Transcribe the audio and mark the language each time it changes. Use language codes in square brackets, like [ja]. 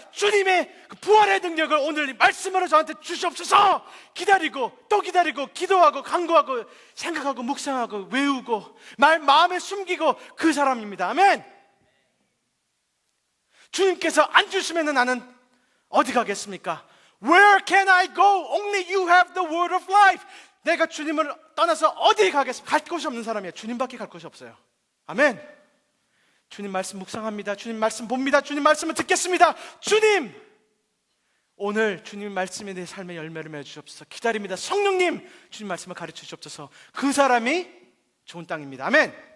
[ko] 주님의 그 부활의 능력을 오늘 이 말씀으로 저한테 주시옵소서. 기다리고 또 기다리고 기도하고 간구하고 생각하고 묵상하고 외우고 마음에 숨기고 그 사람입니다. 아멘. 주님께서 안 주시면 나는 어디 가겠습니까? [en] Where can I go? Only you have the word of life. [ko] 내가 주님을 떠나서 어디 가겠습니까? 갈 곳이 없는 사람이에요. 주님밖에 갈 곳이 없어요. 아멘. 주님 말씀 묵상합니다. 주님 말씀 봅니다. 주님 말씀을 듣겠습니다. 주님, 오늘 주님 말씀이 내 삶의 열매를 맺어주시옵소서. 기다립니다. 성령님, 주님 말씀을 가르쳐 주시옵소서. 그 사람이 좋은 땅입니다. 아멘.